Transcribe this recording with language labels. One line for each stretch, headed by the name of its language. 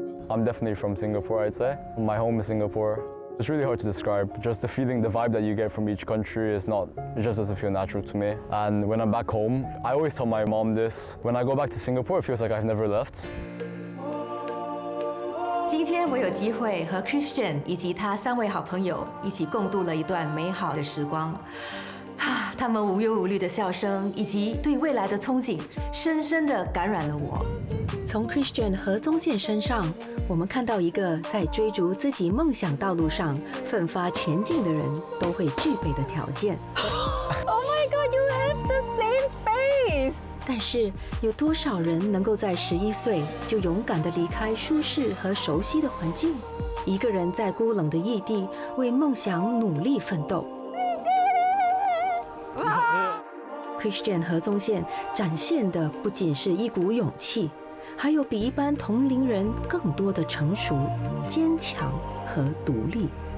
English: I'm definitely from Singapore, I'd say. My home is Singapore. It's really hard to describe. Just the feeling, the vibe that you get from each country is not, it just doesn't feel natural to me. And when I'm back home, I always tell my mom this. When I go back to Singapore, it feels like I've never left.
Chinese: 今天我有机会和 Christian 以及他3位好朋友一起共度了一段美好的时光。他们无忧无虑的笑声以及对未来的憧憬，深深地感染了我。从 Christian 何宗宪身上，我们看到一个在追逐自己梦想道路上奋发前进的人都会具备的条件。
English: Oh my God, you have the same face.
Chinese: 但是有多少人能够在11岁就勇敢地离开舒适和熟悉的环境，一个人在孤冷的异地为梦想努力奋斗？Christian 何宗宪展现的不仅是一股勇气，还有比一般同龄人更多的成熟、坚强和独立。